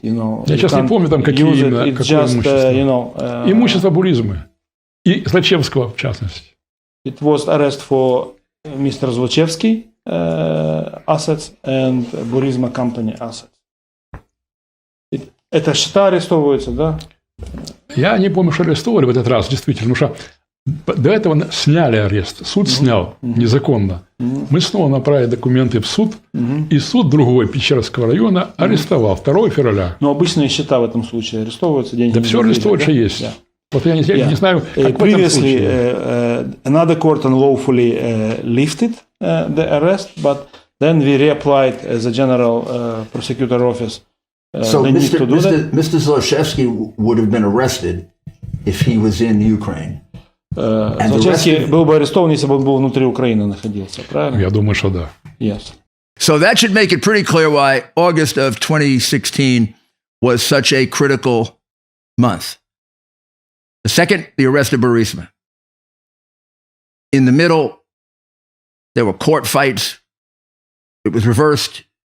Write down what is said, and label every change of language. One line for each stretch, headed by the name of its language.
Russian: Я сейчас не помню, там какие именно, какое имущество. Имущество Буризмы. И Злачевского, в частности.
English: It was arrest for Mr. Zlochevsky assets and Burisma company assets.
Russian: Это счета арестовываются, да? Я не помню, что арестовали в этот раз, действительно, потому что до этого сняли арест. Суд снял незаконно. Мы снова направили документы в суд, и суд другой Печерского района арестовал 2 февраля. Но обычные счета в этом случае арестовываются, деньги. Да все арестовывается, есть. Вот я не знаю, как в этом случае.
English: Another court unlawfully lifted the arrest, but then we reapplied as a general prosecutor office. So Mr. Zlochevsky would have been arrested if he was in Ukraine.
Russian: Злочевский был бы арестован, если бы он был внутри Украины находился, правильно? Я думаю, что да.
English: Yes. So that should make it pretty clear why August of 2016 was such a critical month. The second, the arrest of Burisma. In the middle, there were court fights. It was reversed.